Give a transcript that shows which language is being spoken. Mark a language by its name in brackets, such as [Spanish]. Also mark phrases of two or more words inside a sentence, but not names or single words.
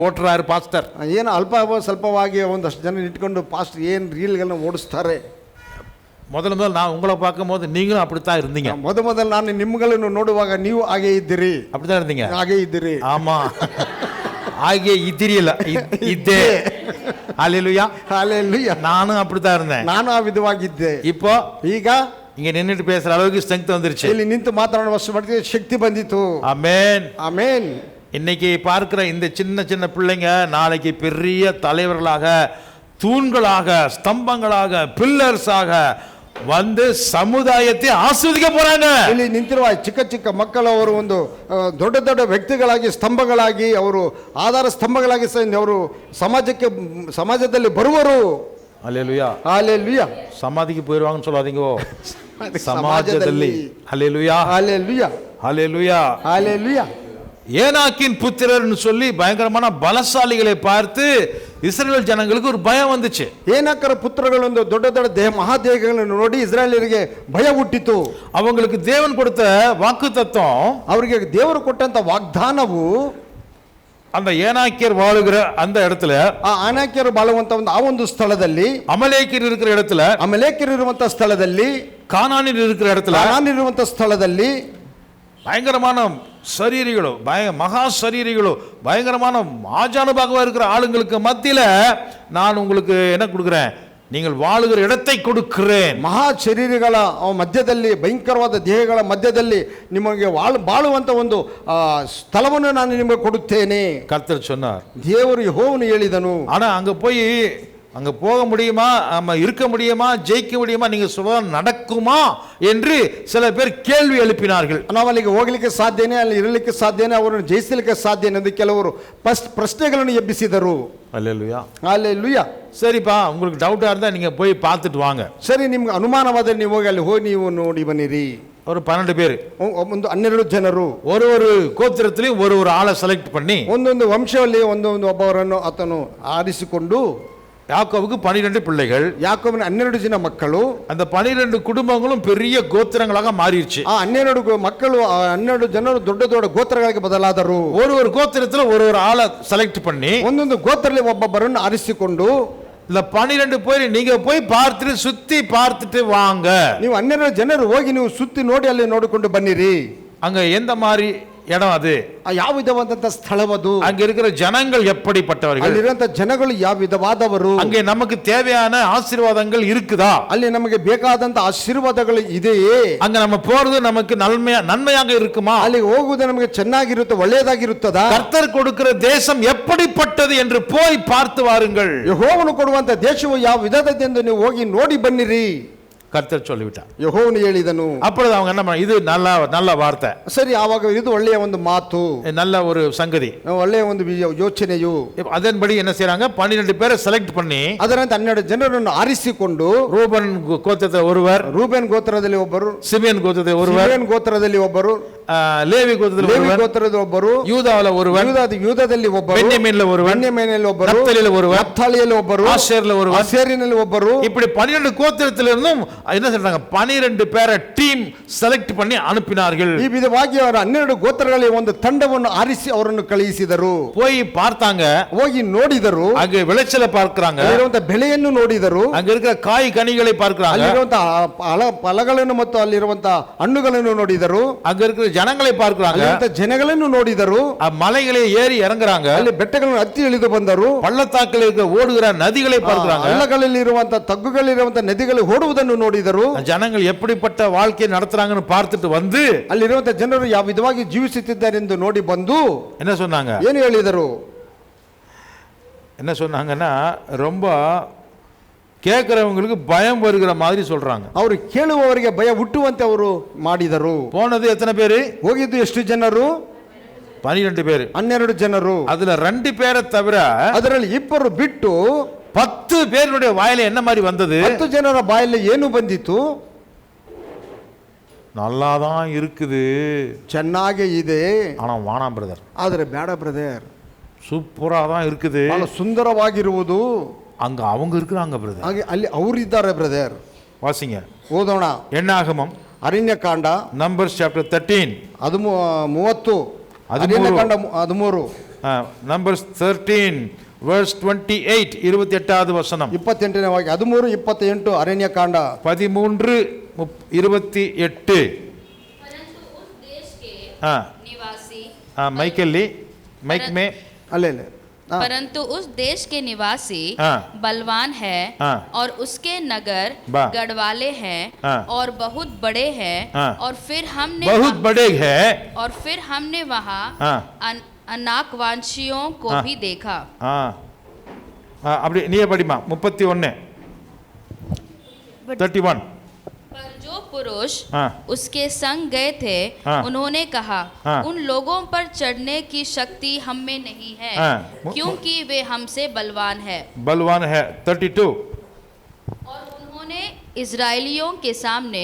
[Kannada] ಓಟ್ರಾರು ಪಾಸ್ಟರ್ ಏನು ಅಲ್ಪ ಸ್ವಲ್ಪವಾಗಿ ಒಂದಷ್ಟು ಜನ ಇಟ್ಕೊಂಡು ಪಾಸ್ಟರ್ ಏನು ರೀಲ್ಗಳನ್ನ ಓಡಿಸ್ತಾರೆ. [Tamil] ಮೊದಲು நான் உங்களை பார்க்கும்போது நீங்களும் அப்படித்தான் இருந்தீங்க. [Kannada] ಮೊದಲು ನಾನು ನಿಮ್ಮಗಳನ್ನು ನೋಡುವಾಗ ನೀವು ಹಾಗೆ ಇದ್ದೀರಿ. [Tamil] அப்படித்தான் இருந்தீங்க. [Kannada] ಹಾಗೆ ಇದ್ದೀರಿ. ஆமா, ಹಾಗೆ ಇದ್ದೀರಿಲ್ಲ, ಇದ್ದೆ. [Tamil] ஹalleluya ஹalleluya. நானும் அப்படித்தான் இருந்தேன். [Kannada] ನಾನು ಆ ವಿಧವಾಗಿದ್ದೆ. [Tamil] இப்போ [Kannada] ಈಗ [Tamil] இங்க நின்னுட்டு பேசுற அளவுக்கு ஸ்ட்ரெngth வந்துருச்சு. [Kannada] ಇಲ್ಲಿ ನಿಂತು ಮಾತನಾಡುವ ಮಟ್ಟಿಗೆ ಶಕ್ತಿ ಬಂದಿತು. [Tamil] ஆமென் ஆமென். இன்னைக்கு பார்க்கிற இந்த சின்ன சின்ன பிள்ளைங்க நாளைக்கு பெரிய தலைவர்களாக, தூண்களாக, ஸ்தம்பங்களாக, பில்லர்ஸாக வந்து சமுதாயத்தை ஆசீர்வதிக்க போறாங்க. [Kannada] ಇಲ್ಲಿ ನಿಂತಿರುವ ಚಿಕ್ಕ ಚಿಕ್ಕ ಮಕ್ಕಳು ಅವರು ಒಂದು ದೊಡ್ಡ ದೊಡ್ಡ ವ್ಯಕ್ತಿಗಳಾಗಿ, ಸ್ತಂಭಗಳಾಗಿ, ಅವರು ಆಧಾರ ಸ್ತಂಭಗಳಾಗಿ ಅವರು ಸಮಾಜದಲ್ಲಿ ಬರುವರು. [Tamil] ஹalleluya ஹalleluya. சமாதிக்கு போயிடுவாங்கன்னு சொல்லாதீங்க, சமாஜದಲ್ಲಿ. ஹalleluya ஹalleluya ஹalleluya ஹalleluya. ஏனாக்கின் புத்திரர்னு சொல்லி பயங்கரமான பலசாலிகளை பார்த்து இஸ்ரவேல் ஜனங்களுக்கு ஒரு பயம் வந்துச்சு. [Kannada] ಏನಾಕರ ಪುತ್ರಗಳೊಂದು ದೊಡ್ಡ ದೊಡ್ಡ ಮಹಾದೇಹಗಳನ್ನು ನೋಡಿ ಇಸ್ರಾಯೇಲರಿಗೆ ಭಯ ಹುಟ್ಟಿತು. [Tamil] அவங்களுக்கு தேவன் கொடுத்த வாக்குத்தத்தம், [Kannada] ಅವರಿಗೆ ದೇವರು ಕೊಟ್ಟಂತ ವಾಗ್ದಾನವು [Tamil] அந்த ஏனாக்கியர் வாழுகிற அந்த இடத்துல, [Kannada] ಆ ಅನಾಕ್ಯರು ಬಾಳುವಂತ ಒಂದು ಆ ಒಂದು ಸ್ಥಳದಲ್ಲಿ, [Tamil] அமலேக்கியர் இருக்கிற இடத்துல, [Kannada] ಅಮಲೇಕ್ಯರು ಇರುವಂತ ಸ್ಥಳದಲ್ಲಿ, [Tamil] கானானியர் இருக்கிற இடத்துல, [Kannada] ಇರುವಂತ ಸ್ಥಳದಲ್ಲಿ [Tamil] பயங்கரமான சரீரிகளோ, மகா சரீரிகளோ, பயங்கரமான ஆஜானுபாகவா இருக்கிற ஆளுங்களுக்கு மத்தியில நான் உங்களுக்கு என்ன கொடுக்கிறேன், நீங்கள் வாழுகிற இடத்தை கொடுக்கிறேன். [Kannada] ಮಹಾ ಶರೀರಗಳ ಮಧ್ಯದಲ್ಲಿ, ಭಯಂಕರವಾದ ದೇಹಗಳ ಮಧ್ಯದಲ್ಲಿ ನಿಮಗೆ ಬಾಳುವಂತ ಒಂದು ಸ್ಥಳವನ್ನು ನಾನು ನಿಮಗೆ ಕೊಡುತ್ತೇನೆ [Tamil] கர்த்தர் சொன்னார். [Kannada] ದೇವರು ಯೆಹೋವನು ಹೇಳಿದನು. [Tamil] ஆனா அங்க போக முடியுமா, நம்ம இருக்க முடியுமா, ஜெயிக்க முடியுமா, நீங்க சொல்ல நடக்குமா என்று சில பேர் கேள்வி எழுப்பினார்கள். [Kannada] ನಾವು ಅಲ್ಲಿಗೆ ಹೋಗ್ಲಿಕ್ಕೆ ಸಾಧ್ಯನೇ, ಅಲ್ಲಿ ಇರಲಿಕ್ಕೆ ಸಾಧ್ಯನೇ, ಅವರನ್ನು ಜಯಿಸಲಿಕ್ಕೆ ಸಾಧ್ಯನೇ ಎಂದು ಕೆಲವರು ಪ್ರಶ್ನೆಗಳನ್ನು ಎಬ್ಬಿಸಿದರು. [Tamil] அல்லேலூயா ஹalleluya. சரிப்பா, உங்களுக்கு டவுட்டா இருந்தா நீங்க போய் பார்த்துட்டு வாங்க. [Kannada] ಸರಿ, ನಿಮ್ಗೆ ಅನುಮಾನವಾದರೆ ನೀವು ಹೋಗಿ ಅಲ್ಲಿ ಹೋಗಿ ನೀವು ನೋಡಿ ಬನ್ನಿರಿ. [Tamil] ஒரு 12 பேர், [Kannada] ಒಂದು 12 ಜನರು, [Tamil] ஒரு கோத்திரத்திலையும் ஒரு ஆளை செலக்ட் பண்ணி, [Kannada] ಒಂದೊಂದು ವಂಶದಲ್ಲಿ ಒಂದೊಂದು ಒಬ್ಬವರನ್ನು ಆತನು ಆರಿಸಿಕೊಂಡು, [Tamil] யாக்கோபுக்கு 12 பிள்ளைகள், [Kannada] ಯಾಕೋಬನ 12 ಜನ ಮಕ್ಕಳು, [Tamil] அந்த 12 குடும்பங்களும் பெரிய கோத்திரங்களாக மாறிடுச்சு. [Kannada] ಆ 12 ಮಕ್ಕಳು, 12 ಜನರು ದೊಡ್ಡ ದೊಡ್ಡ ಗೋತ್ರಗಳಿಗೆ ಬದಲಾದರು. [Tamil] ஒரு கோத்திரத்துல ஒரு ஆளை செலக்ட் பண்ணி, [Kannada] ಒಂದೊಂದು ಗೋತ್ರದಲ್ಲಿ ಒಬ್ಬೊಬ್ಬರನ್ನು ಆರಿಸಿಕೊಂಡು, [Tamil] இல்ல 12 பேர் நீங்க போய் பார்த்துட்டு சுத்தி பார்த்துட்டு வாங்க. [Kannada] ನೀವು 12 ಜನರು ಹೋಗಿ ನೀವು ಸುತ್ತಿ ನೋಡಿ ಅಲ್ಲಿ ನೋಡಿಕೊಂಡು ಬನ್ನಿರಿ. [Tamil] அங்க எந்த மாதிரி இடம், அது [Kannada] ಯಾವ ವಿಧವಾದಂತ ಸ್ಥಳವದು, [Tamil] அங்க இருக்கிற ஜனங்கள் எப்படிப்பட்டவர்கள், [Kannada] ಅಲ್ಲಿರುವಂತ ಜನಗಳು ಯಾವ ವಿಧವಾದವರು, [Tamil] அங்கே நமக்கு தேவையான ஆசீர்வாதங்கள் இருக்குதா, [Kannada] ಅಲ್ಲಿ ನಮಗೆ ಬೇಕಾದಂತ ಆಶೀರ್ವಾದಗಳು ಇದೆಯೇ, [Tamil] அங்க நம்ம போறது நமக்கு நன்மையாக இருக்குமா, [Kannada] ಅಲ್ಲಿ ಹೋಗುವುದು ನಮಗೆ ಚೆನ್ನಾಗಿರುತ್ತೆ, ಒಳ್ಳೆಯದಾಗಿರುತ್ತದಾ, [Tamil] கர்த்தர் கொடுக்கிற தேசம் எப்படிப்பட்டது என்று போய் பார்த்து வாருங்கள். [Kannada] ಯೆಹೋವನು ಕೊಡುವಂತ ದೇಶವು ಯಾವ ವಿಧದೆಂದು ನೀವು ಹೋಗಿ ನೋಡಿ ಬನ್ನಿರಿ. [Tamil] கர்த்தர் சொல்லிவிட்டார். [Kannada] ಯೆಹೋವನು ಹೇಳಿದನು. [Tamil] அப்பொழுது அவங்க என்ன பண்ண, இது நல்ல வார்த்தை, [Kannada] ಸರಿ, ಆವಾಗ ಇದು ಒಳ್ಳೆಯ ಒಂದು ಮಾತು, [Tamil] நல்ல ஒரு சங்கதி, [Kannada] ಒಳ್ಳೆಯ ಒಂದು ಯೋಚನೆಯು. [Tamil] அதன்படி என்ன செய்றாங்க, 12 பேரை செலக்ட் பண்ணி [Kannada] ಅದರಂತೆ 12 ಜನರನ್ನು ಆರಿಸಿಕೊಂಡು, [Tamil] ரூபன் கோத்திரத்தில் ஒருவர், [Kannada] ರೂಬೇನ್ ಗೋತ್ರದಲ್ಲಿ ಒಬ್ಬರು, [Tamil] சிமியன் கோத்திரத்தில் ஒருவர், [Kannada] ಸಿಮೆಯೋನ್ ಗೋತ್ರದಲ್ಲಿ ಒಬ್ಬರು, ಲೇವಿ ಗೋತ್ರದಲ್ಲಿ ಒಬ್ಬರು, [Tamil] ಯೂದಾವಲ ಒருவர், [Kannada] ಯೂದದಲ್ಲಿ ಒಬ್ಬರು, [Tamil] ಬೆನ್ಯಾಮೀನಿನಲ್ಲಿ ಒருவர், [Kannada] ಬೆನ್ಯಾಮೀನಿನಲ್ಲಿ ಒಬ್ಬರು, [Tamil] ನಫ್ತಾಲಿಯಲ್ಲಿ ಒருவர், [Kannada] ನಫ್ತಾಲಿಯಲ್ಲಿ ಒಬ್ಬರು, [Tamil] ಆಶೇರಿನಲ್ಲಿ ಒருவர், [Kannada] ಆಶೇರಿನಲ್ಲಿ ಒಬ್ಬರು. [Tamil] இப்படி 12 கோத்திரத்திலிருந்தும் என்ன சொல்றாங்க, 12 பேரை டீம் செலக்ட் பண்ணி அனுப்பினார்கள். [Kannada] ಈ ವಿಧವಾಗಿ ಅವರ 12 ಗೋತ್ರಗಳಲ್ಲಿ ಒಂದು ತಂಡವನ್ನು ಆರಿಸಿ ಅವರನ್ನು ಕಳುಹಿಸಿದರು. [Tamil] போய் பார்த்தாங்க, [Kannada] ಹೋಗಿ ನೋಡಿದರು, [Tamil] அங்க விளைச்சலை பார்க்கறாங்க, [Kannada] ಅಲ್ಲಿರುವಂತ ಬೆಳೆಯನ್ನು ನೋಡಿದರು, [Tamil] அங்க இருக்கிற காய் கனிகளை பார்க்கறாங்க, [Kannada] ಅಲ್ಲಿರುವಂತ ಫಲಗಳನ್ನು ಮತ್ತು ಅಲ್ಲಿರುವಂತ ಹಣ್ಣುಗಳನ್ನು ನೋಡಿದರು, [Tamil] அங்க இருக்கிற ஜனங்களை பார்க்கறாங்க, [Kannada] ಅಲ್ಲಿರುವಂತ ಜನಗಳನ್ನು ನೋಡಿದರು, [Tamil] ಆ மலைகளை ஏறி இறங்குறாங்க, [Kannada] ಅಲ್ಲಿ ಬೆಟ್ಟಗಳನ್ನು ಹತ್ತಿ ಇಳಿದು ಬಂದರು, [Tamil] பள்ளத்தாக்கில் இருக்க ஓடுகிற நதிகளை பார்க்கறாங்க, [Kannada] ಹಳ್ಳಗಳಲ್ಲಿ ಇರುವಂತ ತಗ್ಗುಗಳಿರುವಂತ ನದಿಗಳು ಓಡುವುದನ್ನು ನೋಡಿದರು. [Tamil] ஜனங்கள் எப்படிப்பட்ட வாழ்க்கை நடத்துறாங்கன்னு பார்த்துட்டு வந்து, [Kannada] ಅಲ್ಲಿರುವಂತ ಜನರು ಯಾವ ವಿಧವಾಗಿ ಜೀವಿಸುತ್ತಿದ್ದಾರೆ ಎಂದು ನೋಡಿ ಬಂದು [Tamil] என்ன சொன்னாங்க, [Kannada] ಏನು ಹೇಳಿದರು, [Tamil] என்ன சொன்னாங்கன்னா, ரொம்ப கேட்கிறவங்களுக்கு பயம் வருகிற மாதிரி சொல்றாங்க. [Kannada] ಅವರು ಕೇಳುವವರಿಗೆ ಭಯ ಹುಟ್ಟುವಂತೆ ಅವರು ಮಾಡಿದರು. [Tamil] போனது எத்தனை பேரு, [Kannada] ಹೋಗಿದ್ದು ಎಷ್ಟು ಜನರು, [Tamil] 12 பேரு. [Kannada] 12 ಜನರು. [Tamil] அதுல 2 பேரை தவிர [Kannada] ಅದರಲ್ಲಿ 2 ಬಿಟ್ಟು [Tamil] 10 பேருடைய வாயில என்ன மாதிரி வந்தது, [Kannada] 10 ಜನರ ಬಾಯಲ್ಲಿ ಏನು ಬಂದಿತು, [Tamil] நல்லாதான் இருக்குது, [Kannada] ಚೆನ್ನಾಗೇ ಇದೆ, [Tamil] ஆனா வானாம் பிரதர், [Kannada] ಆದರೆ ಬೇಡ ಬ್ರದರ್, [Tamil] சூப்பரா தான் இருக்குது, [Kannada] ಬಹಳ ಸುಂದರವಾಗಿರುವುದು, [Tamil] அங்க அவங்க இருக்கிறாங்க பிரதர், [Kannada] ಹಾಗೆ ಅಲ್ಲಿ ಅವರಿದ್ದಾರೆ ಬ್ರದರ್. [Tamil] வாசிங்க, [Kannada] ಓದೋಣ. [Tamil] என்னாகமம் [Kannada] ಅರಣ್ಯಕಾಂಡ [English] Numbers chapter 13, [Kannada] ಅದು 30, ಅರಣ್ಯಕಾಂಡ 13. [Tamil] நம்பர்ஸ் 13 verse 28 28வது வசனம் [Kannada] 28ನೇ ವಾಕ್ಯ 13:28 ಅರಣ್ಯಕಾಂಡ 13:28 [Hindi] परंतु उस देश के हाँ निवासी [Kannada] ಮೈಕಲ್ಲಿ ಮೈಕ್ ಮೇ ಅಲ್ಲೇ [Hindi] परंतु उस देश के निवासी हाँ। बलवान है हाँ। और उसके नगर बा। गढ़वाले हैं हाँ। और बहुत बड़े हैं हाँ। और फिर हमने बहुत बड़े है वहाँ हाँ। अनाकवांशियों को हाँ। भी देखा। [Tamil] அப்படி நீயே படிமா 31 31 [Hindi] पर जो पुरुष हाँ। उसके संग गए थे हाँ। उन्होंने कहा हाँ। उन लोगों पर चढ़ने की शक्ति हम में नहीं है हाँ। क्योंकि वे हमसे बलवान है। बलवान है 32 और उन्होंने इजराइलियों के सामने